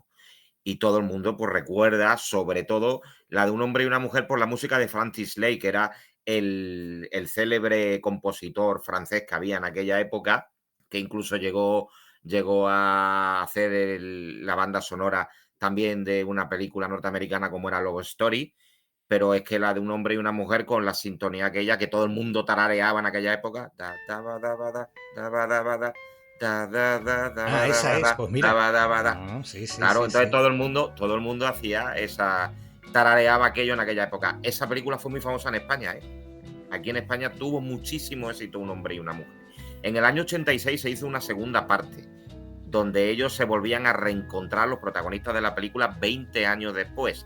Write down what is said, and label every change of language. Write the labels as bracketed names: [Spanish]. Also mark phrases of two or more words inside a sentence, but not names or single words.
[Spanish] Y todo el mundo, pues, recuerda, sobre todo, la de Un hombre y una mujer por la música de Francis Lay, que era el célebre compositor francés que había en aquella época, que incluso llegó a hacer la banda sonora también de una película norteamericana como era Love Story, pero es que la de Un hombre y una mujer con la sintonía aquella que todo el mundo tarareaba en aquella época, da da ba da ba da, da ba da ba da, da da da da Ah, ba da esa ba es, da, pues da mira. ba da ba da. Ah, sí, sí, Claro, sí, entonces sí. todo el mundo hacía esa tarareaba aquello en aquella época. Esa película fue muy famosa en España, ¿eh? Aquí en España tuvo muchísimo éxito Un hombre y una mujer. En el año 86 se hizo una segunda parte, donde ellos se volvían a reencontrar los protagonistas de la película 20 años después.